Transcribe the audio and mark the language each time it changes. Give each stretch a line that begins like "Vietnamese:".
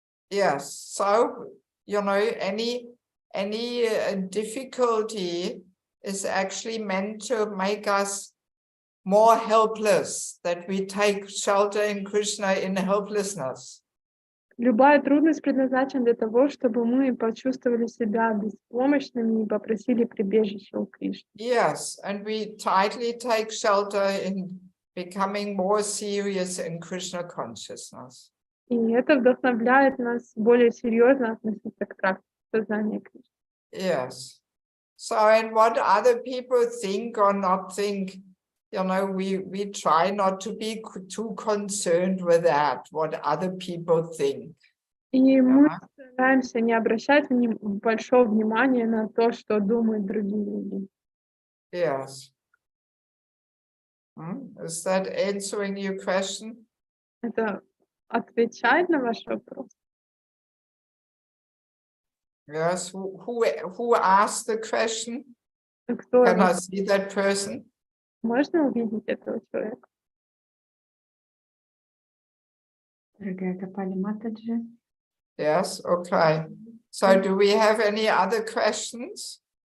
English: Yes, so you know, any difficulty is actually meant to make us more helpless, that we take shelter in Krishna in helplessness.
Russian: Любая трудность предназначена для того, чтобы мы почувствовали себя беспомощными и попросили прибежище у Кришны.
English: Yes, and we tightly take shelter in becoming more serious in Krishna consciousness.
Russian: И это вдохновляет нас более серьезно относиться к практике сознания Кришны.
English: Yes. So, and what other people think or not think, you know, we try not to be too concerned with that, what other people think.
Russian: И мы стараемся не обращать большого внимания на то, что думают другие люди.
English: Yes. Is that answering your question?
Russian: Это отвечает на ваш вопрос?
English: Yes. Who asked the question?
Russian: Кто
English: Can I see that person?
Russian: Можно увидеть этого человека? Дорогая Гопали Матаджи.
English: Yes, okay. So do we have any other questions?